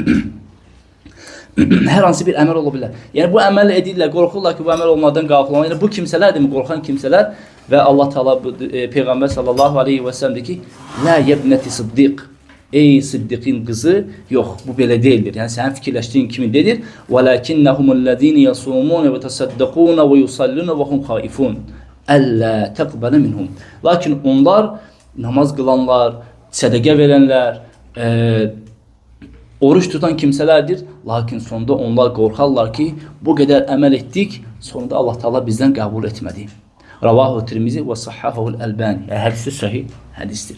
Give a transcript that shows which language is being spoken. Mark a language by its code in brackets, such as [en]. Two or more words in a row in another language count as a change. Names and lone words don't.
[az] Hər hansı bir əməl ola bilər. Yəni bu əməli edirlər, qorxurlar ki, bu əməl onlardan qafil olmalı. Yəni bu kimsələr demir, qorxan kimsələr və Allah Teala Peyğəmbər [ar] صلى الله عليه وسلم [az] deyir ki, [ar] "لا يا بنت الصديق." [az] Ey Siddiqin qızı, yox, bu belə deyildir. Yəni sənin fikirləşdiyin kimi deyil. [ar] "ولكنهم الذين يصومون ويتصدقون ويصلون وهم خائفون ألا تقبل منهم." [az] Lakin onlar namaz qılanlar, sədaqə verənlər, oruç tutan kimsələrdir. Lakin sonunda onlar qorxarlar ki, bu qədər əməl etdik, sonunda Allah Teala bizdən qəbul etmədi. [ar] رواه الترمذي [az] və [ar] صححه الألباني. [az] Yəni hədisi sahih hədisdir.